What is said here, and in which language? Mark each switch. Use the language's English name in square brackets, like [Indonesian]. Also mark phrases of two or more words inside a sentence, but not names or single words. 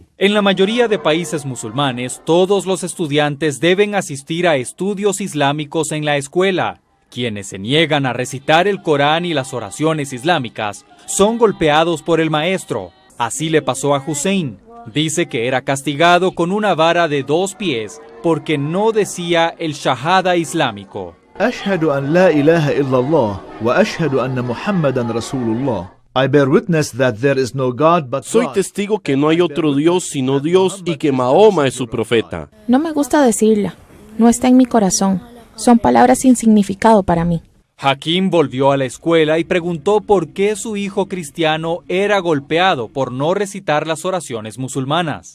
[Spanish] En la mayoría de países musulmanes, todos los estudiantes deben asistir a estudios islámicos en la escuela. Quienes se niegan a recitar el Corán y las oraciones islámicas son golpeados por el maestro. Así le pasó a Hussein. Dice que era castigado con una vara de 2 pies porque no decía el shahada islámico. [Arabic] أشهد أن لا إله إلا الله وأشهد أن محمدا رسول الله. [English] I bear witness that there is no God but [Spanish] Soy [English] God. [Spanish] testigo que no hay otro Dios sino Dios y que Mahoma es su profeta. No me gusta decirla, no está en mi corazón. Son palabras sin significado para mí. Hakim volvió a la escuela y preguntó por qué su hijo cristiano era golpeado por no recitar las oraciones musulmanas.